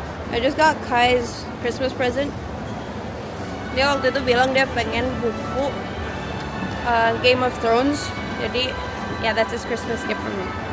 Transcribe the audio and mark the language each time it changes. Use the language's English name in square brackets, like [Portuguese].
[English] I just got Kai's Christmas present. [Indonesian] Dia waktu itu bilang dia pengen buku Game of Thrones. [English] Jadi yeah, that's his Christmas gift for me.